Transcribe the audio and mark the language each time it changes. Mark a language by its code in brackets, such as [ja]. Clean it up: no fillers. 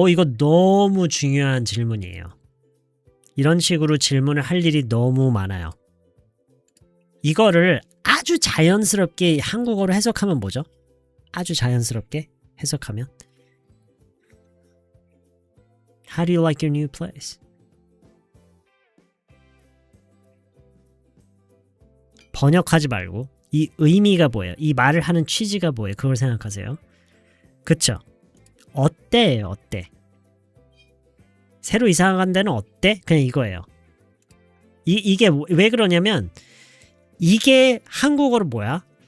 [ko] 이거 너무 중요한 질문이에요. 이런 식으로 질문을 할 일이 너무 많아요. 이거를 아주 자연스럽게 한국어로 해석하면 뭐죠? 아주 자연스럽게 해석하면 [en] How do you like your new place? [ko] 번역하지 말고 이 의미가 뭐예요? 이 말을 하는 취지가 뭐예요? 그걸 생각하세요. 그쵸? 어때예요? 어때? 새로 이사 간 데는 어때? 그냥 이거예요. 이게 왜 그러냐면 이게 한국어로 뭐야?